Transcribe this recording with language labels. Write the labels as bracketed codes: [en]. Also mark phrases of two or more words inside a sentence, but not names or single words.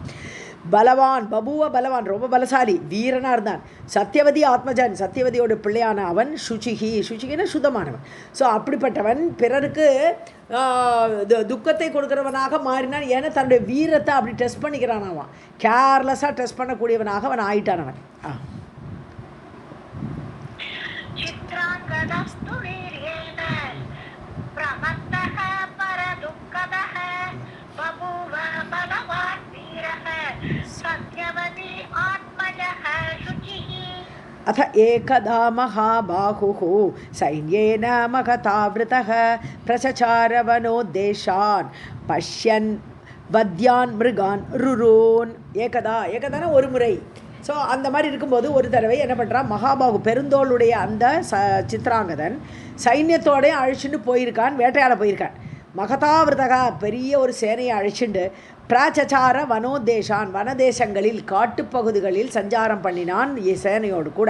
[sa] बलवान्, बभूव बलवान्, [ta] ரொம்ப பலசாலி, வீரனாக இருந்தான். சத்தியவதி ஆத்மஜன், சத்தியவதியோட பிள்ளையான அவன். சுச்சிகின சுத்தமானவன். ஸோ அப்படிப்பட்டவன் பிறருக்கு துக்கத்தை கொடுக்குறவனாக மாறினான். ஏன்னா தன்னுடைய வீரத்தை அப்படி டெஸ்ட் பண்ணிக்கிறான். அவன் கேர்லெஸ்ஸாக டெஸ்ட் பண்ணக்கூடியவனாக அவன் ஆயிட்டானவன். [sa] चित्रांगदस्तु वीर्येण प्रमत्तः परदुःखदः बभूव बलवान् वीरः सत्यवती आत्मजः शुचिः. अथ एकदा महाबाहुः सैन्येन महतावृतः प्रचचार वनोद्देशान् पश्यन् वद्यान् मृगान् रुरून्. [ta] ஏகதான ஒரு முறை. ஸோ அந்த மாதிரி இருக்கும்போது ஒரு தடவை என்ன பண்ணுறான், மகாபாகு பெருந்தோளுடைய அந்த சித்ராங்கதன் சைன்யத்தோடய அழிச்சுட்டு போயிருக்கான், வேட்டையாட போயிருக்கான். மகதாவிரதகா, பெரிய ஒரு சேனையை அழிச்சுண்டு [sa] प्रचचार वनोद्देशान्, [ta] வனதேசங்களில் காட்டுப்பகுதிகளில் சஞ்சாரம் பண்ணினான் சேனையோடு கூட.